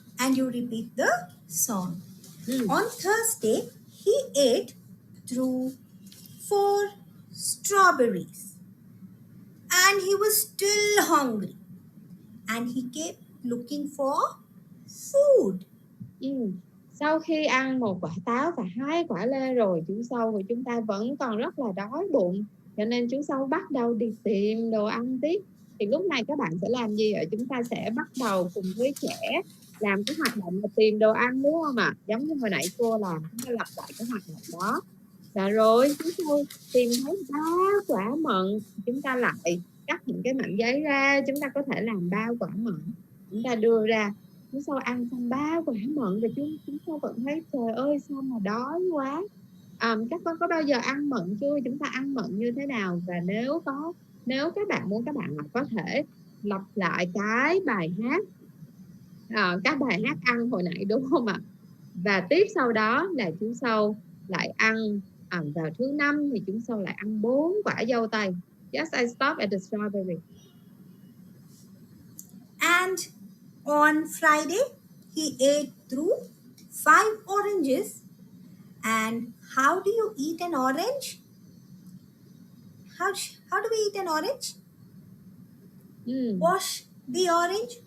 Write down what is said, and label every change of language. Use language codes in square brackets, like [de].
[en] And you repeat the song. On Thursday, he ate through 4 strawberries. And he was still hungry. And he kept looking for food. [vi] Sau khi ăn 1 quả táo và 2 quả lê rồi, chú sâu của chúng ta vẫn còn rất là đói bụng. Cho nên chú sâu bắt đầu đi tìm đồ ăn tiếp. Thì lúc này các bạn sẽ làm gì ạ? Chúng ta sẽ bắt đầu cùng với trẻ làm cái hoạt động là tìm đồ ăn, đúng không ạ? Giống như hồi nãy cô làm, chúng ta lặp lại cái hoạt động đó. Và rồi chú sâu tìm thấy 3 quả mận, chúng ta lại cắt những cái mảnh giấy ra, chúng ta có thể làm 3 quả mận. Chúng ta đưa ra, chú sâu ăn xong 3 quả mận rồi chúng sâu vẫn thấy trời ơi sao mà đói quá. Các con có bao giờ ăn mận chưa? Chúng ta ăn mận như thế nào? Và nếu các bạn muốn, các bạn có thể lặp lại cái bài hát các bài hát ăn hồi nãy, đúng không ạ? Và tiếp sau đó là chú sâu lại ăn vào thứ 5 thì chú sâu lại ăn 4 quả dâu tây. [en] Yes, I stop at the strawberry. And on Friday, he ate through 5 oranges. And how do you eat an orange? How do we eat an orange? Wash the orange.